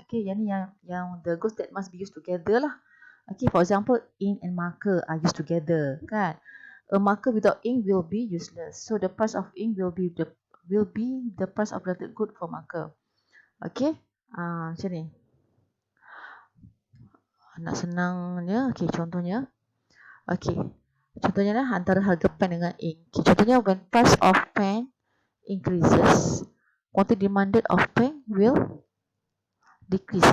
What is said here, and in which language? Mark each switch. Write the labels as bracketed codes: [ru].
[en] Okay, yang the goods that must be used together lah. Okay, for example, ink and marker are used together, kan? A marker without ink will be useless. So the price of ink will be the price of related good for marker. [ms] Okay, macam ni. Nak senangnya, okay, contohnya. Okay, contohnya lah antara harga pen dengan ink. [en] Okay, contohnya when price of pen increases, quantity demanded of pen will decrease.